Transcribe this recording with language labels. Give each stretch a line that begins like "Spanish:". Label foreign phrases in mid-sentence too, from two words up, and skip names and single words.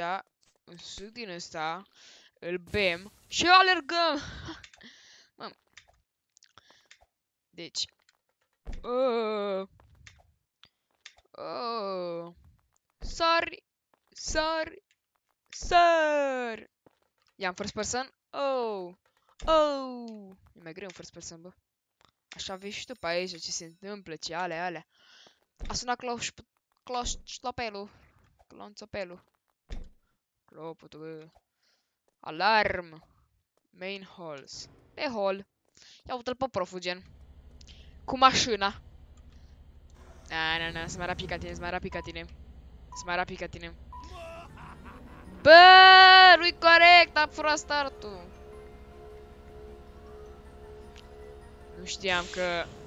Romanian: Un suc din ăsta. Îl bem. Și alergăm! Mă. Deci. Sari! I-am
English: first person?
Romanian: E mai greu în
English: first person,
Romanian: bă. Așa vezi și tu pe aici ce se întâmplă, ce alea. A sunat cloștopelul. Clonțopelul. Clopotul, bă.
English: Alarm. Main halls.
Romanian: Pe hall. Ia uite-l pe proful, gen. Cu mașina. Na, să mai rapid ca tine. Bă, nu-i corect, am furat startul. Nu știam că...